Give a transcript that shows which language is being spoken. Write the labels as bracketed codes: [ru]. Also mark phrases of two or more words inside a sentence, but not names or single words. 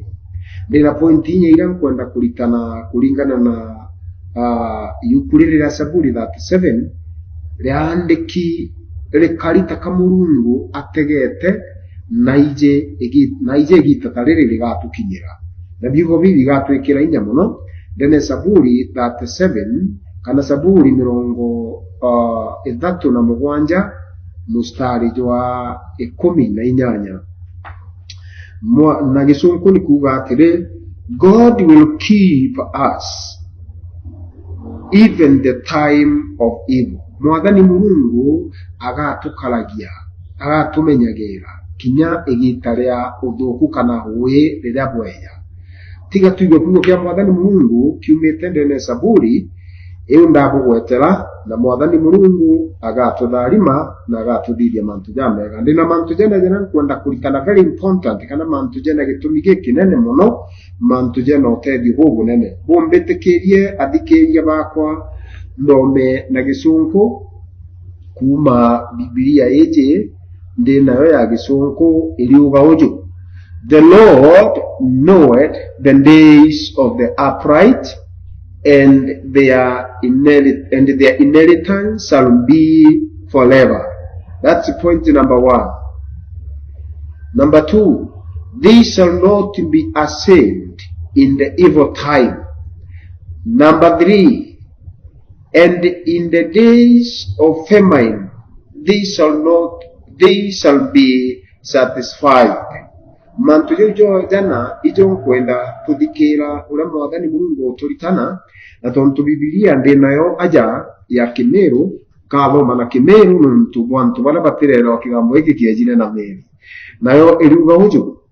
[mer] Ndina pointi inye ira nkwenda kuritana kulingana na yukurira Saburi 37 ryandiki rikarita kamurungu ategete naije gitatarire rigatukinyira na biugo bibi gatwikira inya muno. Ndene Saburi 37 kana Saburi 37 mustari jwa 18 na gisunku ni kuga atire [en] God will keep us even the time of evil. [mer] Mwathani Mulungu agatukaragia agatumenyagira kinya igita ria uthuku kana huye riria bweya tiga tuigwe kugo kia mwathani Mulungu kiumite ndene Saburi iyo ndabugwetera na mwathani Mulungu agatutharima na agatuthithia mantu jamega. Ndina mantu jena jena kwenda kuritana [en] very important [mer] kana mantu jena gitumi gikinene muno mantu jena utethi hubu nene bumbitikirie athikeria bakwa ndome na gisunku kuma Biblia eje ndinayo ya gisunku iliuga uju [en] the Lord knoweth the days of the upright and their inheritance shall be forever. That's point number 1. Number 2, they shall not be ashamed in the evil time. Number 3, and in the days of famine they shall be satisfied. [mer] Mantu jojo jana ijo kwenda tudikira ula mwathani Mulungu turitana na tontu Biblia ndinayo aja ya kimeru kathoma na kimeru nuntu bwantu bala batirero kigambo iki kiejire na meri nayo iruga uju